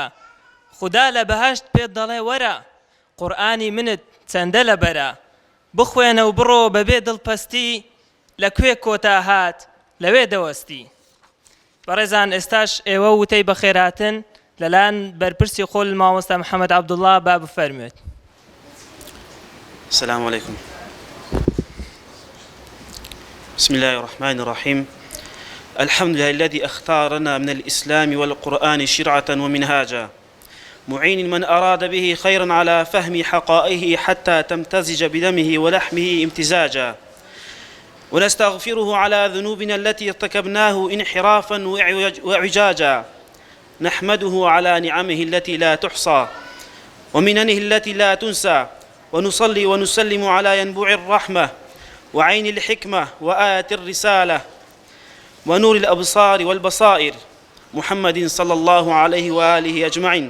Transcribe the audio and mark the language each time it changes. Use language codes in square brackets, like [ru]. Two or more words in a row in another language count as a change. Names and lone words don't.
[ckb] خدا لە بەهەشت پێت دەڵێ وەرە قورئانی منت چەندە لەبەرە. بخوێنە و بڕۆ بەبێ دڵپەستی لەکوێ کۆتا هات لەوێ دەوەستی. بەڕێزان ئێستاش ئێوە وتەی بەخێرهاتن لەلایەن بەرپرسی خۆل مامۆستا محەممەد عەبدوڵڵا با بفەرموێت. [ar] السلام عليكم. بسم الله الرحمن الرحيم. الحمد لله الذي اختارنا من الإسلام والقرآن شرعة ومنهاجا معين من أراد به خيرا على فهم حقائه حتى تمتزج بدمه ولحمه امتزاجا ونستغفره على ذنوبنا التي ارتكبناه انحرافا وإعوجاجا نحمده على نعمه التي لا تحصى ومننه التي لا تنسى ونصلي ونسلم على ينبوع الرحمة وعين الحكمة وآية الرسالة ونور الأبصار والبصائر محمد صلى الله عليه وآله أجمعين.